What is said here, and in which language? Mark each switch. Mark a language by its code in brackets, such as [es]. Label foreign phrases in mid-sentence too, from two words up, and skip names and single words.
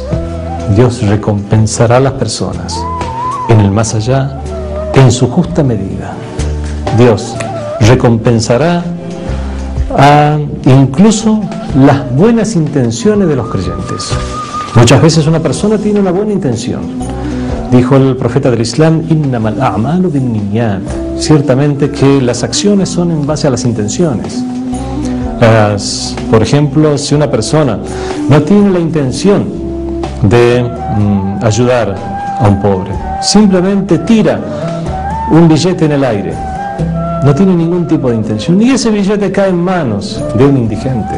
[es] Dios recompensará a las personas en el más allá en su justa medida. Dios recompensará incluso las buenas intenciones de los creyentes. Muchas veces una persona tiene una buena intención. Dijo el profeta del Islam, [ar] إنما الأعمال بالنيات. [es] Ciertamente que las acciones son en base a las intenciones. Por ejemplo, si una persona no tiene la intención de ayudar a un pobre, simplemente tira un billete en el aire, no tiene ningún tipo de intención, y ese billete cae en manos de un indigente.